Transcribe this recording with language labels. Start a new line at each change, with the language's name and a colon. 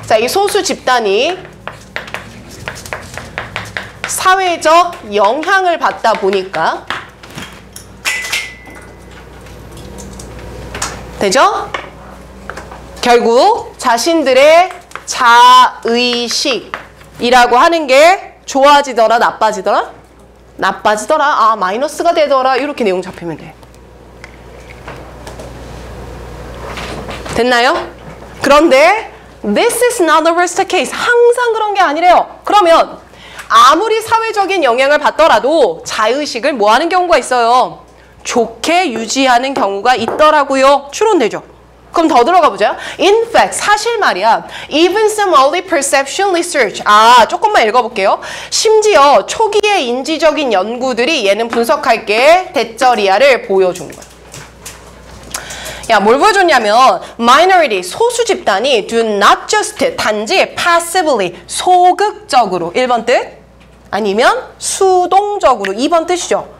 Korean: 자, 이 소수 집단이 사회적 영향을 받다 보니까 되죠? 결국 자신들의 자의식이라고 하는 게 좋아지더라, 나빠지더라? 나빠지더라, 아 마이너스가 되더라, 이렇게 내용 잡히면 돼. 됐나요? 그런데
English: this is not the worst case.
Korean: 항상 그런 게 아니래요. 그러면 아무리 사회적인 영향을 받더라도 자의식을 뭐 하는 경우가 있어요? 좋게 유지하는 경우가 있더라고요. 추론되죠? 그럼 더 들어가 보자.
English: In fact,
Korean: 사실 말이야.
English: Even some early perception research.
Korean: 아, 조금만 읽어볼게요. 심지어 초기의 인지적인 연구들이 얘는 분석할게 대쩌리아를 보여준 거야. 야, 뭘 보여줬냐면 minority, 소수 집단이
English: do not just,
Korean: 단지
English: passively,
Korean: 소극적으로 1번 뜻 아니면 수동적으로 2번 뜻이죠.